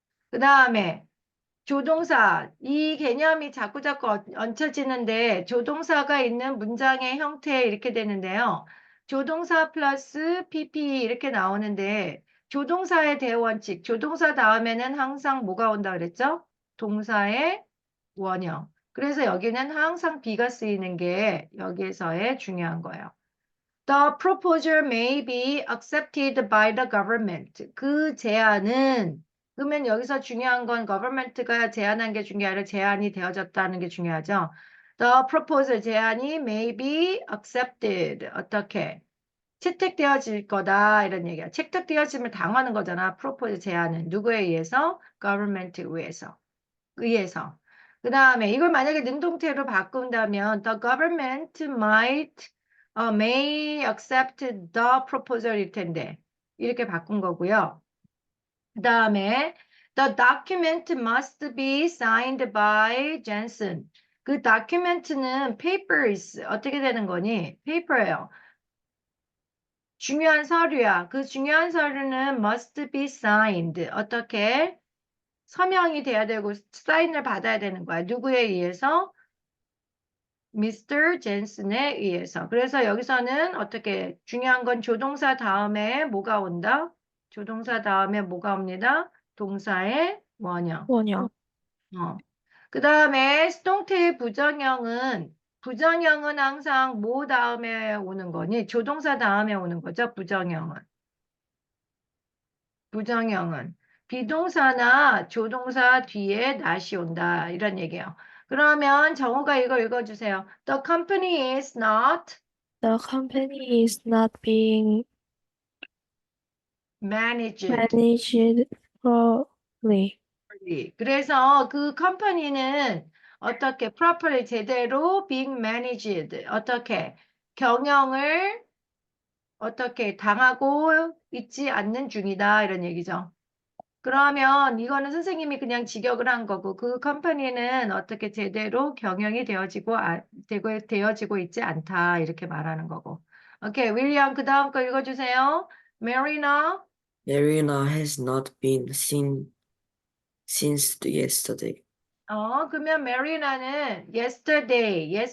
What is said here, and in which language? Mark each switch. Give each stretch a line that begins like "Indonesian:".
Korean: 그 다음에 조동사, 이 개념이 자꾸자꾸 얹혀지는데 조동사가 있는 문장의 형태 이렇게 되는데요. 조동사 플러스 PP 이렇게 나오는데 조동사의 대원칙, 조동사 다음에는 항상 뭐가 온다 그랬죠? 동사의 원형. 그래서 여기는 항상 B가 쓰이는 게 여기에서의 중요한 거예요.
English: The proposal may be accepted by the government.
Korean: 그 제안은 그러면 여기서 중요한 건 government가 제안한 게 중요하고 제안이 되어졌다는 게 중요하죠.
English: The proposal
Korean: 제안이
English: may be accepted.
Korean: 어떻게? 채택되어질 거다 이런 얘기야. 채택되어짐을 당하는 거잖아. proposal 제안은 누구에 의해서? government에 의해서. 그 다음에 이걸 만약에 능동태로 바꾼다면
English: the government may accept the proposal
Korean: 일 텐데 이렇게 바꾼 거고요. 그 다음에
English: the document must be signed by Jensen.
Korean: 그 document는 papers 어떻게 되는 거니? paper예요. 중요한 서류야. 그 중요한 서류는 must be signed. 어떻게? 서명이 돼야 되고 사인을 받아야 되는 거야. 누구에 의해서? 미스터 젠슨에 의해서. 그래서 여기서는 어떻게 중요한 건 조동사 다음에 뭐가 온다? 조동사 다음에 뭐가 옵니다? 동사의 원형. 원형. 그 다음에 수동태의 부정형은 항상 뭐 다음에 오는 거니? 조동사 다음에 오는 거죠. 부정형은 비동사나 조동사 뒤에 not이 온다 이런 얘기예요. 그러면 정우가 이거 읽어주세요.
English: The company is not The company is not being managed. managed properly.
Korean: 그래서 그 컴퍼니는 어떻게 properly 제대로
English: being managed
Korean: 어떻게 경영을 어떻게 당하고 있지 않는 중이다 이런 얘기죠. 그러면 이거는 선생님이 그냥 직역을 한 거고 그 컴퍼니는 어떻게 제대로 경영이 되어지고 있지 않다 이렇게 말하는 거고. 오케이, 윌리엄 그 다음 거 읽어주세요.
English: Marina. Marina has not been seen since yesterday.
Korean: 그러면 Marina는 yesterday.